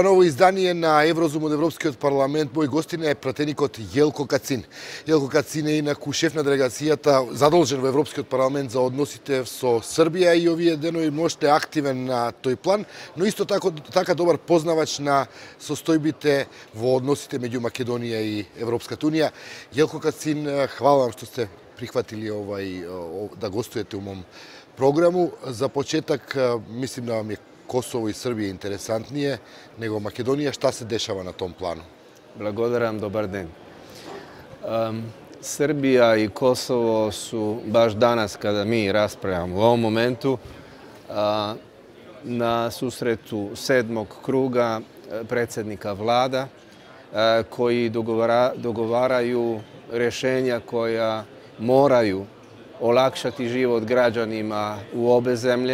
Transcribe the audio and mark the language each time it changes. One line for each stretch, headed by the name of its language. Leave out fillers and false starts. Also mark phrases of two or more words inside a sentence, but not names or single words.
Macedonian: izdanje na Еврозум од Европскиот парламент. Мој гостин е пратеникот Јелко Кацин. Јелко Кацин е инаку шеф на делегацијата задолжен во Европскиот парламент за односите со Србија и овие денови можете активен на тој план, но исто така добар познавач на состојбите во односите меѓу Македонија и Европската унија.
Serbian: Јелко Кацин, хвала вам што сте прихватили да гостуете у мом програму.
Macedonian: За почеток,
Serbian: мислим да вам е Косово и Србија интересантнije nego Makedonija. Šta se dešava na tom planu?
Macedonian: Благодарам, добар ден.
Serbian: Srbija i Kosovo su baš danas, kada mi raspravljamo u ovom momentu, na susretu 7. kruga predsjednika vlada koji dogovaraju rješenja koja moraju olakšati život građanima u obe zemlje.